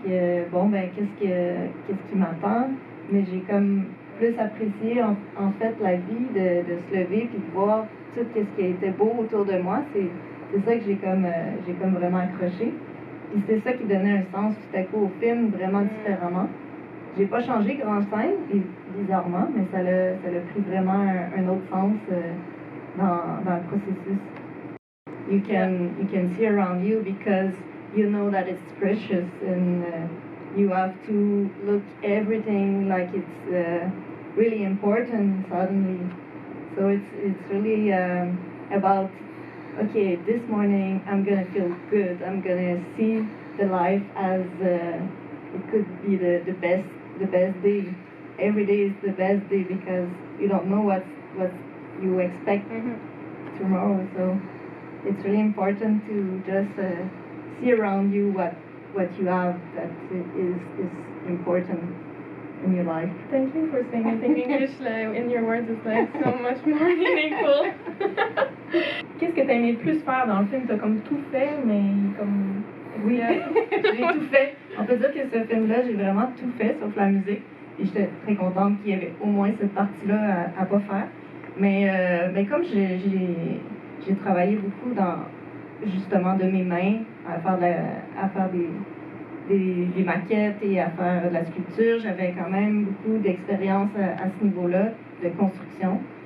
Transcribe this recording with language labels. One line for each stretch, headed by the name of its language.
French: Que, bon, ben, qu'est-ce qui m'attend? Mais j'ai comme plus apprécié en fait la vie de se lever puis de voir tout ce qui était beau autour de moi. C'est ça que j'ai comme vraiment accroché. Puis c'était ça qui donnait un sens tout à coup au film, vraiment différemment. J'ai pas changé grand scène, bizarrement, mais ça l'a pris vraiment un autre sens dans le processus.
English: You can see around you because you know that it's precious and you have to look everything like it's really important suddenly. So it's really about, okay, this morning I'm gonna feel good. I'm gonna see the life as it could be the best day. Every day is the best day because you don't know what you expect tomorrow. So it's really important to just see around you what you have that is important in your life. Thank you for saying it in English. In your words, it's like so much more meaningful.
French: Qu'est-ce que t'as aimé le plus faire dans le film? T'as comme tout fait, mais comme... Oui, j'ai tout fait. On peut dire que ce film-là, j'ai vraiment tout fait, sauf la musique. Et j'étais très contente qu'il y avait au moins cette partie-là à pas faire. Mais comme j'ai travaillé beaucoup justement de mes mains, à faire des maquettes et à faire de la sculpture, j'avais quand même beaucoup d'expérience à ce niveau-là, de construction.